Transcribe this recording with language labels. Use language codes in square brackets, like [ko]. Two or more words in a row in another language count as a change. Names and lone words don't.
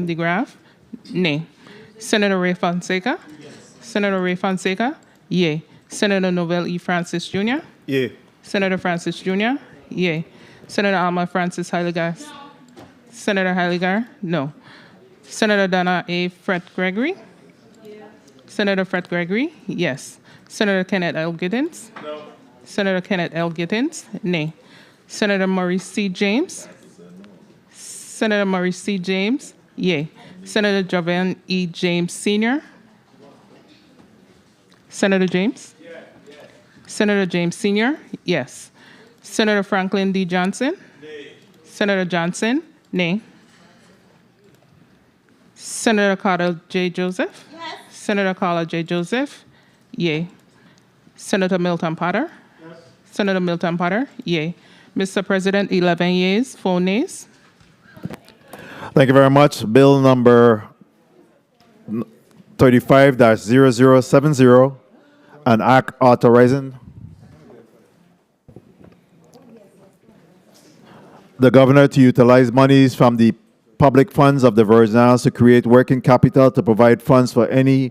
[en] DeGraff, nay. Senator Ray Fonseca. Senator Ray Fonseca, yay. Senator Novell E. Francis Jr. Yay. Senator Francis Jr. Yay. Senator Alma Francis Heiliger. No. Senator Heiliger, no. Senator Donna A. Fred Gregory. Yeah. Senator Fred Gregory, yes. Senator Kenneth L. Giddens? No. Senator Kenneth L. Giddens? Nay. Senator Maurice C. James? Senator Maurice C. James? Yay. Senator Javan E. James Sr.? Senator James? Senator James Sr.? Yes. Senator Franklin D. Johnson? Nay. Senator Johnson? Nay. Senator Carter J. Joseph? Yes. Senator Carla J. Joseph? Yay. Senator Milton Potter? Yes. Senator Milton Potter? Yay. Mr. President, 11 yeas, 4 nays. Thank you very much. Bill number 35-0070, an act authorizing the governor to utilize monies from the public funds of the Virgin Islands to create working capital to provide funds for any